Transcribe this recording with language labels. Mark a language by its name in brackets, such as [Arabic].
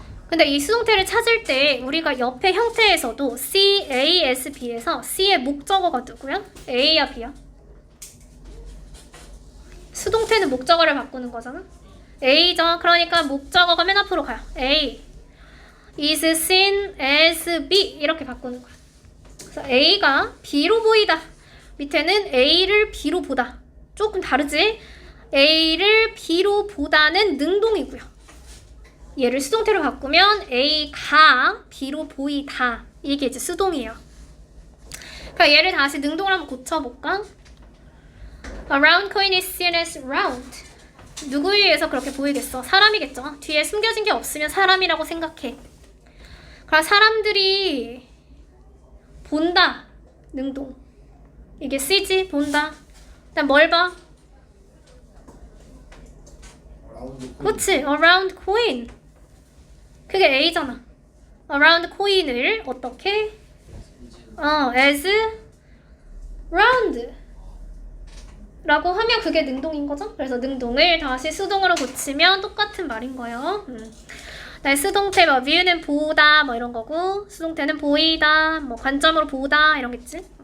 [Korean] 근데 이 수동태를 찾을 때 우리가 옆에 형태에서도 CASB에서 C의 목적어가 누구야? A야 B야? 수동태는 목적어를 바꾸는 거잖아. A죠. 그러니까 목적어가 맨 앞으로 가요. [English] A is seen as B [Korean] 이렇게 바꾸는 거야. 그래서 A가 B로 보이다. 밑에는 A를 B로 보다. 조금 다르지? A를 B로 보다는 능동이고요. 얘를 수동태로 바꾸면 A가 B로 보이다. 이게 이제 수동이에요. 그러니까 얘를 다시 능동으로 한번 고쳐볼까? [English] A round coin is seen as round. [Korean] 누구에 의해서 그렇게 보이겠어? 사람이겠죠. 뒤에 숨겨진 게 없으면 사람이라고 생각해. 그럼 사람들이 본다. 능동. 이게 C지? 본다. 그다음 뭘 봐? 그치? [English] A round coin. [Korean] 그게 A잖아. [English] A round coin [Korean] 을 어떻게? [English] as round [Korean] 라고 하면 그게 능동인 거죠. 그래서 능동을 다시 수동으로 고치면 똑같은 말인 거예요. 수동태 뭐 view는 보다 뭐 이런 거고 수동태는 보이다 뭐 관점으로 보다 이런 겠지.